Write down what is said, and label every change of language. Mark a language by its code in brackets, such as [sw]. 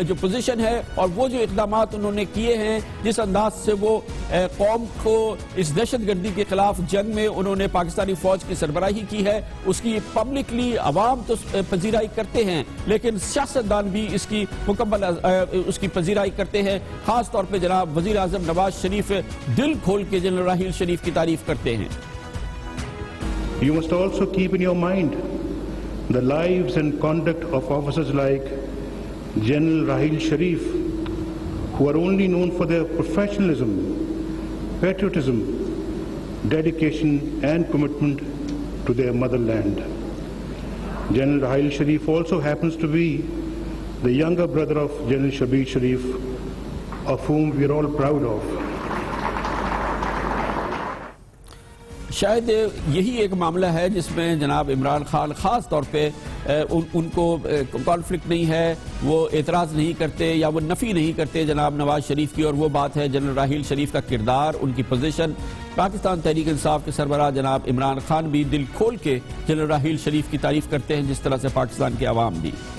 [ur] Position ہے اور وہ جو اقدامات انہوں نے کیے ہیں، جس انداز سے وہ قوم کو اس دہشت گردی کے خلاف جنگ میں انہوں نے پاکستانی فوج کی سربراہی کی ہے، اس کی پبلکلی عوام تو پذیرائی کرتے ہیں لیکن سیاستدان بھی اس کی مکمل اس کی پذیرائی کرتے ہیں۔ خاص طور پہ جناب وزیر اعظم نواز شریف دل کھول کے جنرل راحیل شریف کی تعریف کرتے ہیں۔ [en] You must also keep in your mind the lives and conduct of officers like General Raheel Sharif, who are only known for their professionalism, patriotism, dedication and commitment to their motherland. General Raheel Sharif also happens to be the younger brother of General Shabir Sharif, of whom we are all proud of. [ur] شاید یہی ایک معاملہ ہے جس میں جناب عمران خان خاص طور پہ ان کو کانفلکٹ نہیں ہے، وہ اعتراض نہیں کرتے یا وہ نفی نہیں کرتے جناب نواز شریف کی، اور وہ بات ہے جنرل راحیل شریف کا کردار، ان کی پوزیشن۔ پاکستان تحریک انصاف کے سربراہ جناب عمران خان بھی دل کھول کے جنرل راحیل شریف کی تعریف کرتے ہیں، جس طرح سے پاکستان کے عوام بھی۔